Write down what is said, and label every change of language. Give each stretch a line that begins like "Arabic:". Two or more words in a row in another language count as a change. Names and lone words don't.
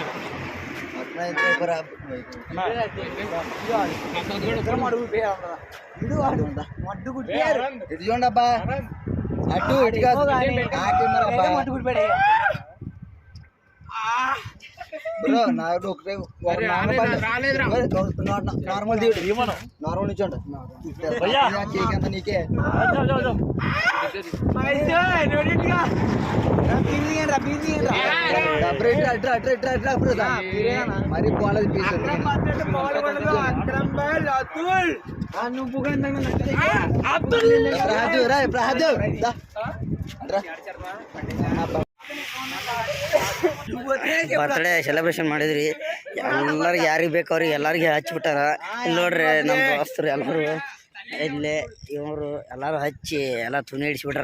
Telugu: ఇది చూడండి అబ్బా, అటు ఇటు కాదు, బ్రో నాకు ఒకటే
English: normal normal
Telugu: నుంచోండి. కేక్ అంతా నీకే. మరి పోలేదు పీస్
English: birthday celebration
Kannada: ಮಾಡಿದ್ರಿ. ಎಲ್ಲರಿಗೆ ಯಾರಿಗೆ ಬೇಕು ಅವ್ರಿಗೆ ಎಲ್ಲರಿಗೆ ಹಚ್ಬಿಟ್ಟಾರ. ಇಲ್ಲಿ ನೋಡ್ರಿ ನಮ್ಮ ದೋಸ್ತರು ಎಲ್ಲರೂ ಇಲ್ಲೇ ಇವರು ಎಲ್ಲರೂ ಹಚ್ಚಿ ಎಲ್ಲ ತುನಿ ಹಿಡಿಸ್ಬಿಟ್ಟಾರ.